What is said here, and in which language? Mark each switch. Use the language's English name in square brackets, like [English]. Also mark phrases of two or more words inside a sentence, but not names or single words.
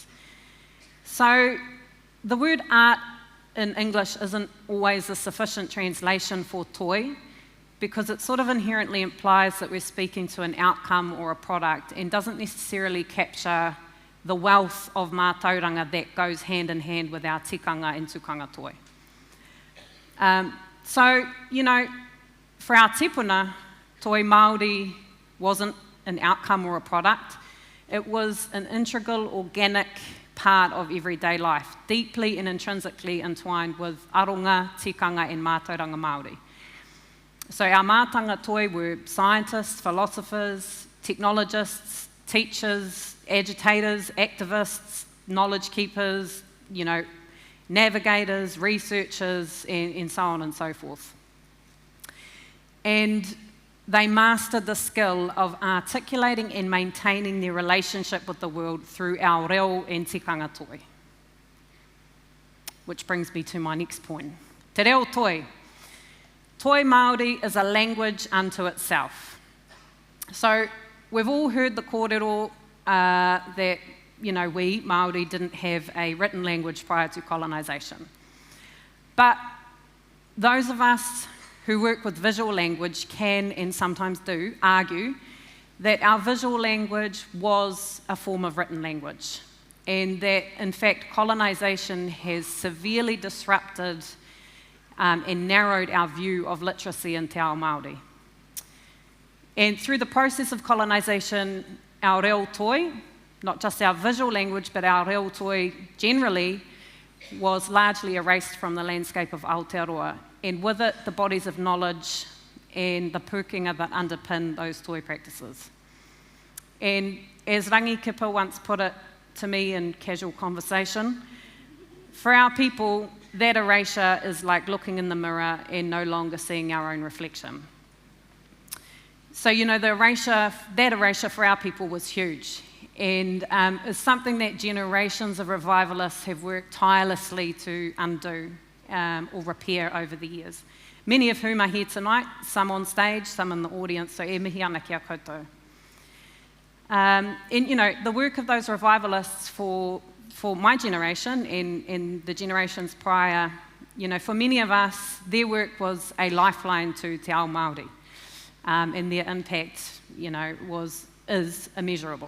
[English] So the word art in English isn't always a sufficient translation for toi because it sort of inherently implies that we're speaking to an outcome or a product and doesn't necessarily capture the wealth of mātauranga that goes hand in hand with our tikanga and [Māori] tukanga toi. [English] So, you know, for our tipuna, [Māori] toi Māori [English] wasn't an outcome or a product. It was an integral, organic part of everyday life, deeply and intrinsically entwined with aronga, tikanga and [Māori] mātauranga Māori. [English] So our [Māori] mātanga toi [English] were scientists, philosophers, technologists, teachers, agitators, activists, knowledge keepers, you know, navigators, researchers, and so on and so forth. And they mastered the skill of articulating and maintaining their relationship with the world through our reo and [Māori] tikanga toi. [English] Which brings me to my next point. [Māori] Te reo toi. Toi Māori [English] is a language unto itself. So we've all heard the kōrero that, you know, we, Māori, didn't have a written language prior to colonisation. But those of us who work with visual language can, and sometimes do, argue that our visual language was a form of written language, and that, in fact, colonisation has severely disrupted and narrowed our view of literacy in [Māori] te ao Māori. [English] And through the process of colonisation, our [Māori] reo toi, [English] not just our visual language, but our [Māori] reo toi [English] generally, was largely erased from the landscape of Aotearoa, and with it, the bodies of knowledge and the pukenga that underpin those toi practices. And as Rangi Kipa once put it, to me in casual conversation. For our people, that erasure is like looking in the mirror and no longer seeing our own reflection. So, that erasure for our people was huge. And it's something that generations of revivalists have worked tirelessly to undo or repair over the years. Many of whom are here tonight, some on stage, some in the audience, so [Māori] e mihi ana kia koutou. [English] And the work of those revivalists for my generation and the generations prior, for many of us, their work was a lifeline to [Māori] Te Ao Māori. [English] And their impact, is immeasurable.